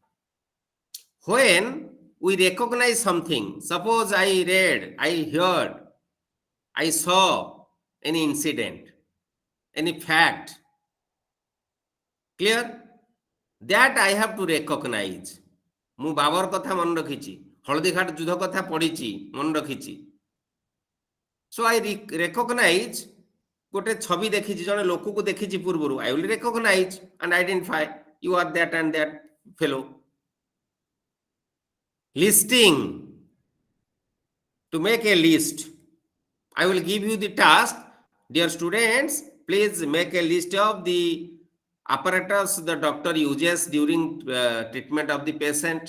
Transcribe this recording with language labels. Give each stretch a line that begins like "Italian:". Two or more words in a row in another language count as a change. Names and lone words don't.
English: When we recognize something, suppose I read, I heard, I saw any incident, any fact, clear? That I have to recognize.
Odia: ମୁଁ ବାବର କଥା ମନେ ରଖିଛି, ହଳଦୀଘାଟ ଯୁଦ୍ଧ କଥା ପଢିଛି, ମନେ ରଖିଛି.
English: So I recognize,
Odia: ଗୋଟେ ଛବି ଦେଖିଛି, ଜଣେ ଲୋକକୁ ଦେଖିଛି ପୂର୍ବରୁ,
English: I will recognize and identify you are that and that fellow. Listing, to make a list. I will give you the task. Dear students, please make a list of the apparatus the doctor uses during treatment of the patient.